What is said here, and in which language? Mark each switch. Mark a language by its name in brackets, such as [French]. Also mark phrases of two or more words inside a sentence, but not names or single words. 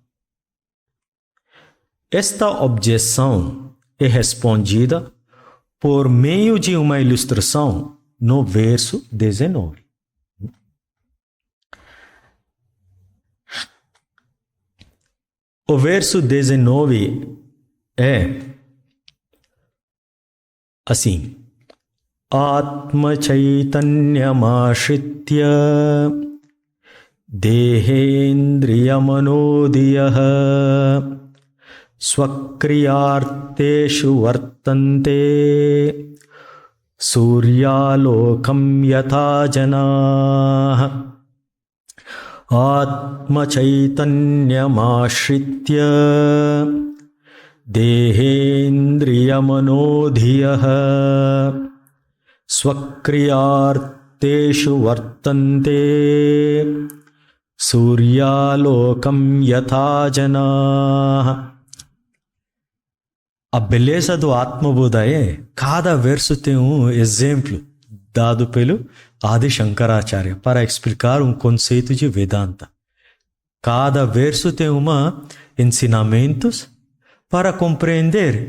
[Portuguese] Esta objeção é respondida por meio de uma ilustração no verso 19. O verso 19 é assim: [Sanskrit] आत्म चैतन्यमाश्रित्य देहेन्द्रियमनोधियः स्वक्रियार्थेषु वर्तन्ते सूर्यालोकं यथा जनाः आत्म चैतन्यमाश्रित्य देहेन्द्रियमनोधियः स्वक्रियार्थेषु वर्तन्ते सूर्यालोकं यथा जनाः. [Portuguese] A beleza do Atma-Bodha é, cada verso tem um exemplo dado pelo Adi Shankaracharya para explicar um conceito de Vedanta. Cada verso tem ensinamentos para compreender.